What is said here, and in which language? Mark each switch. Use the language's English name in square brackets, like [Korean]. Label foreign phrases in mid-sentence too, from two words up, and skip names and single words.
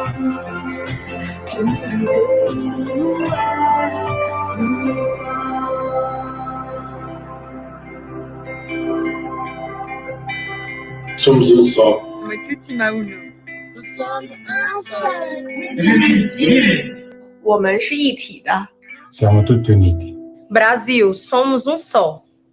[Portuguese] Que o mundo inteiro é um só. Somos um só. Mututima uno. Somos um só. [Chinese] 我们是一体的。 [Italian] Siamo tutti uniti. [Portuguese] Brasil, somos um só.